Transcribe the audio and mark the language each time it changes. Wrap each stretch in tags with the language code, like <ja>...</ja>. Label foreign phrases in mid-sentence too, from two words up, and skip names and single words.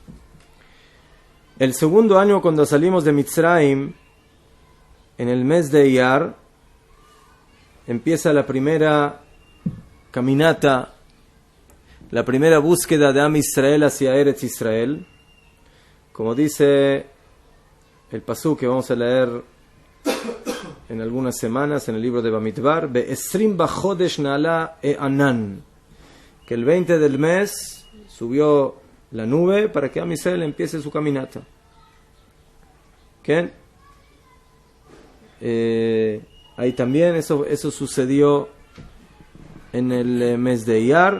<es>El segundo año, cuando salimos de Mitzrayim, en el mes de Iyar, empieza la primera caminata, la primera búsqueda de</es> <he>עם ישראל</he> <es>hacia Eretz Israel. Como dice el pasuk que vamos a leer en algunas semanas en el libro de Bamidbar,</es> <he>בעשרים בחדש נעלה הענן,</he> <es>que el 20 del mes subió la nube para que</es> <he>עם ישראל</he> <es>empiece su caminata. ¿Qué? Ahí también eso sucedió en el mes de Iyar.</es>